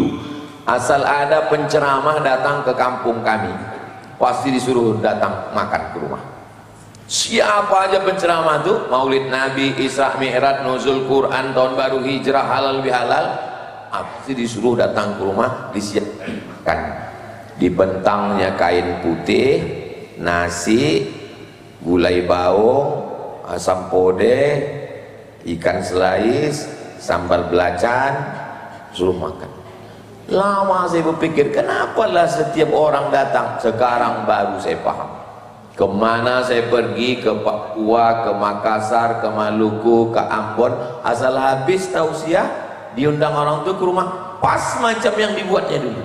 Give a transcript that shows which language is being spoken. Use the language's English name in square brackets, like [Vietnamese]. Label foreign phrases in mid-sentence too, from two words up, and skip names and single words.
[Indonesian] Asal ada penceramah datang ke kampung kami, pasti disuruh datang makan ke rumah. Siapa aja penceramah tuh, Maulid Nabi, Isra Mi'raj, Nuzul Quran, tahun baru hijrah, halal bihalal, pasti disuruh datang ke rumah, disiapkan. Dibentangnya kain putih, nasi, gulai baung, asam podeh, ikan selais, sambal belacan, suruh makan. Lama saya berpikir, kenapa lah setiap orang datang? Sekarang baru saya paham. Kemana saya pergi, ke Papua, ke Makassar, ke Maluku, ke Ambon, asal habis tausiah, diundang orang itu ke rumah, pas macam yang dibuatnya dulu.